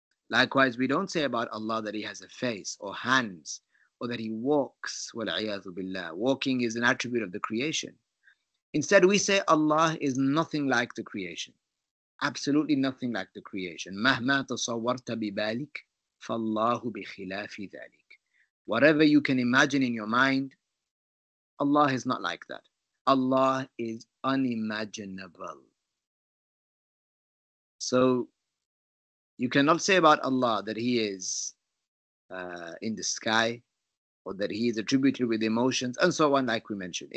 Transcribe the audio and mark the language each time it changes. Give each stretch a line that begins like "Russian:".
English: Likewise, we don't say about Allah that He has a face or hands or that He walks. Wal-'iyadhu billah. Walking is an attribute of the creation. Instead, we say Allah is nothing like the creation. Absolutely nothing like the creation.
Arabic: مهما تصورت ببالك فالله بخلاف ذلك.
English: Whatever you can imagine in your mind, Allah is not like that. Allah is unimaginable. So you cannot say about Allah that He is in the sky or that He is attributed with emotions and so on, like we mentioned.